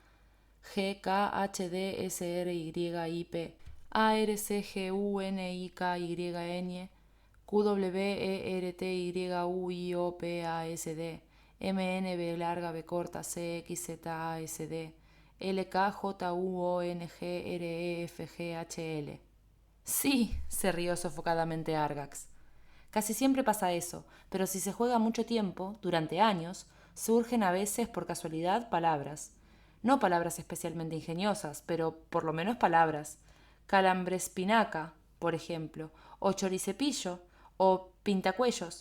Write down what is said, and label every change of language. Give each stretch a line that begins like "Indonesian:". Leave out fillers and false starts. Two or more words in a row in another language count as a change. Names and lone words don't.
Spanish: GKHDSRYIP ARCGUNIKYN QWERTYUIOPASD MNB larga B corta CXZASD LKJUONGREFGHL. Sí, se rió sofocadamente Argax. Casi siempre pasa eso, pero si se juega mucho tiempo, durante años, surgen a veces por casualidad palabras. No palabras especialmente ingeniosas, pero por lo menos palabras. Calambrespinaca, por ejemplo, o choricepillo, o pintacuellos.